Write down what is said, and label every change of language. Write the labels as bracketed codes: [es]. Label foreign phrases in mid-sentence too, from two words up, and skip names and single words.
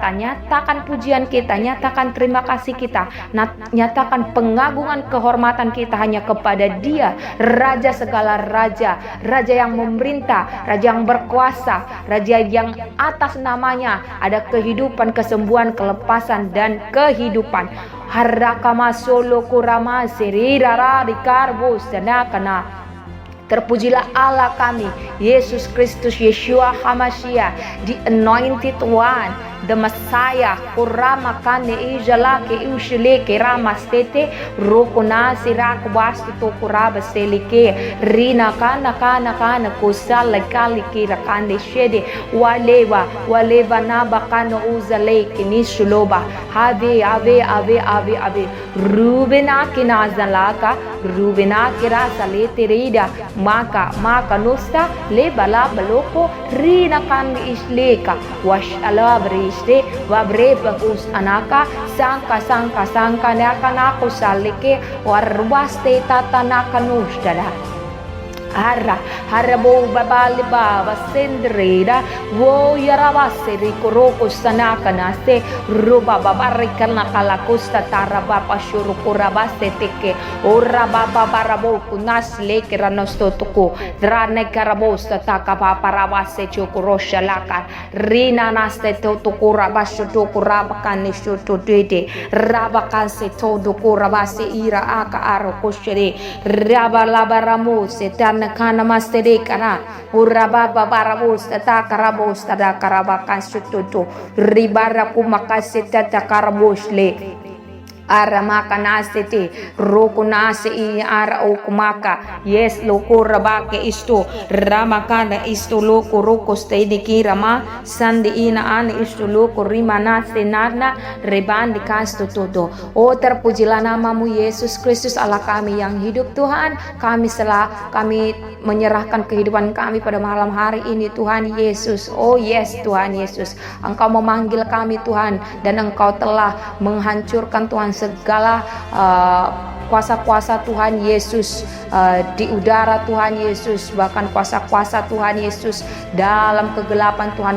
[id] Nyatakan pujian kita, nyatakan terima kasih kita, nyatakan pengagungan kehormatan kita hanya kepada Dia, Raja segala raja, Raja yang memerintah, Raja yang berkuasa, Raja yang atas namanya ada kehidupan, kesembuhan, kelepasan dan kehidupan. Harakama solo kurama serira rikarbus danakana. Terpujilah Allah kami, Yesus Kristus, [he] Yeshua HaMashiach, [en] the Anointed One, the Messiah. Kurama kane ijalake ushileke ramastete rokuna sirak bastu to kuraba selike rina kana kusala kaliki rakande shede waleva nabakano uzaleke nishuloba ave rubena kinazalaka rubena kirasa leterida maka nusta lebala baloko rina kan isleka wash alabriste wabre bagus anaka sangka nakana salike warwaste tatanaka nustala harabo babali baba sendreda wo yaravase rikoroko sanaka naste ruba babarikana kalakusta taraba pashuru kurabase teke ora baba barabo kunas leke ranosto tuku drane karabosta taka paparavase chokurosha laka rina naste tukura basho tukura bakane shutu dede rabakanse todo kurabase ira aka aro koshre rabalabaramu kana mastere kana uraba babarabos ta karabos ta karabakan sututu ribara kumakasita ta karabosle aramaka nasete roku nase i ara okumaka yes loko rabake isto ramakana isto loko roko stedi kirama sandi ina ani isto loko rimana senarna rebandi kasto todo. [id] Oh, terpujilah namamu Yesus Kristus, Allah kami yang hidup Tuhan. Kami menyerahkan kehidupan kami pada malam hari ini Tuhan Yesus. Oh yes Tuhan Yesus, Engkau memanggil kami Tuhan, dan Engkau telah menghancurkan Tuhan segala kuasa-kuasa Tuhan Yesus di udara Tuhan Yesus, bahkan kuasa-kuasa Tuhan Yesus dalam kegelapan Tuhan.